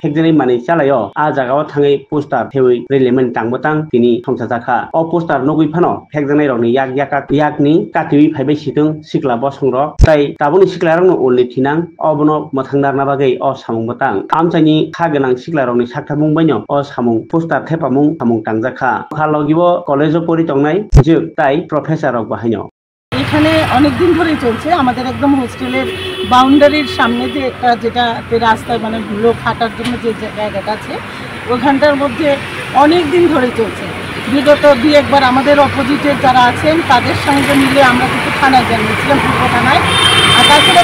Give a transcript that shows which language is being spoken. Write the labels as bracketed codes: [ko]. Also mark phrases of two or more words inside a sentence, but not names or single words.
[trp] phekjanai manui chalayo a jagao thangai poster theui releman tangbotang tini thongchajaka o poster nugui phano phekjanai rokni yakni katiwi phaibai situng sikla bosangrok tai tabuni siklarokno ulni thinang obono mothangdarna bagai o samung botang amchaini khagonang siklarokni sakthapung baino o samung poster thepamung samung tangjaka khalogibo college pori tongnai juk tai professor rok bahaino [bn] এখানে অনেক দিন ধরেই চলছে আমাদের একদম হোস্টেলের বাউন্ডারির সামনে যে একটা যেটাতে রাস্তায় মানে লোক হাঁটার জন্য যে জায়গাটা আছে ওখানটার মধ্যে অনেক দিন ধরেই চলছে বিগত দুই একবার আমাদের অপোজিটের যারা আছেন তাদের সঙ্গে মিলে আমরা কিন্তু থানায় জানিয়েছিলাম পূর্ব থানায় আর তাছাড়া